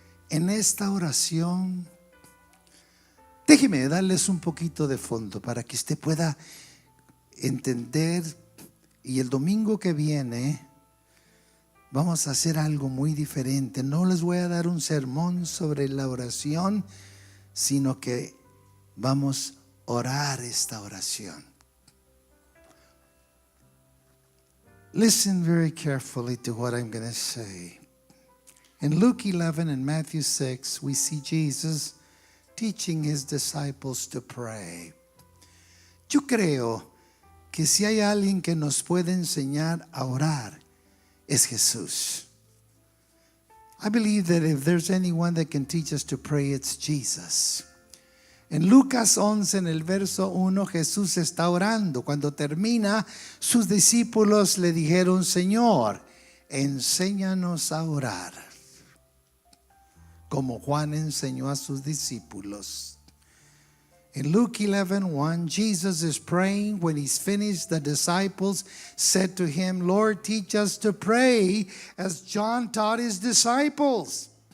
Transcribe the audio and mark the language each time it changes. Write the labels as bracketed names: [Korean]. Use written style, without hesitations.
[Spanish] En esta oración, déjeme darles un poquito de fondo para que usted pueda entender. Y el domingo que viene vamos a hacer algo muy diferente. No les voy a dar un sermón sobre la oración, sino que vamos a orar esta oración. [English] Listen very carefully to what I'm going to say. In Luke 11 and Matthew 6, we see Jesus teaching his disciples to pray. [Spanish] Yo creo que si hay alguien que nos puede enseñar a orar, es Jesús. [English] I believe that if there's anyone that can teach us to pray, it's Jesus. [Spanish] En Lucas 11, en el verso 1, Jesús está orando. Cuando termina, sus discípulos le dijeron: Señor, enséñanos a orar, como Juan enseñó a sus discípulos. [English] In Luke 11:1, Jesus is praying. When he's finished, the disciples said to him, Lord, teach us to pray as John taught his disciples.